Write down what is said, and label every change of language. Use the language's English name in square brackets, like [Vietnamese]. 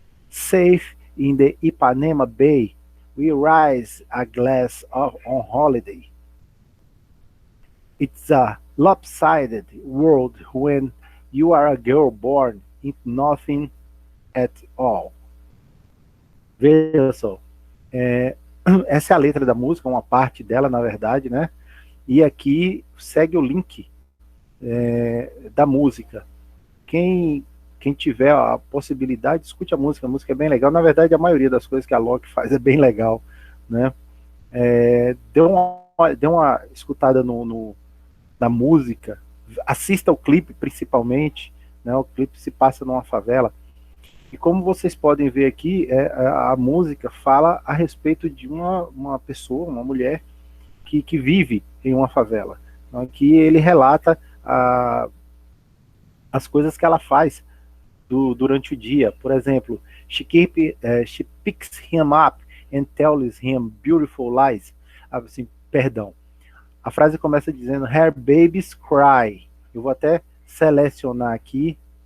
[English] Safe in the Ipanema Bay, we rise a glass on holiday. It's a lopsided world when you are a girl born into nothing at all. [Portuguese] Veja só, essa é a letra da música, uma parte dela, na verdade, né? E aqui segue o link da música. Quem tiver a possibilidade, escute a música é bem legal. Na verdade, a maioria das coisas que a Alok faz é bem legal, né? Dê uma escutada na música, assista o clipe principalmente, né? O clipe se passa numa favela. E como vocês podem ver aqui, a música fala a respeito de uma pessoa, uma mulher que vive em uma favela. Aqui ele relata as coisas que ela faz durante o dia. Por exemplo, [English] she picks him up and tells him beautiful lies. [Portuguese] Assim, perdão. A frase começa dizendo [English] her babies cry. [Portuguese] Eu vou até selecionar aqui.